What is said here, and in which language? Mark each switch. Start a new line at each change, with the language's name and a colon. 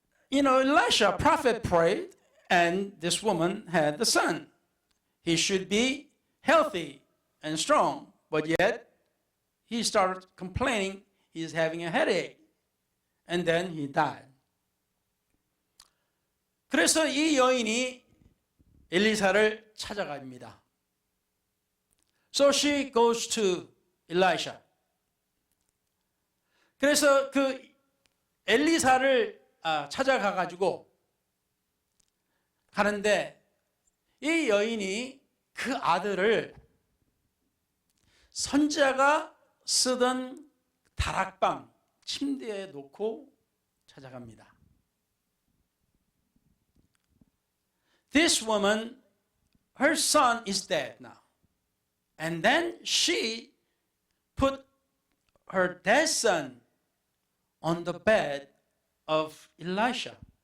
English: Elisha, prophet, prayed, and this woman had the son. He should be healthy and strong, but yet he started complaining he's having a headache. And then he died.
Korean: 그래서 이 여인이 엘리사를 찾아갑니다.
English: So she goes to Elisha.
Korean: 그래서 그 엘리사를 찾아가 가지고 가는데 이 여인이 그 아들을 선지자가 쓰던 다락방 침대에 놓고 찾아갑니다.
English: This woman, her son is dead now. And then she put her dead son on the bed of Elisha.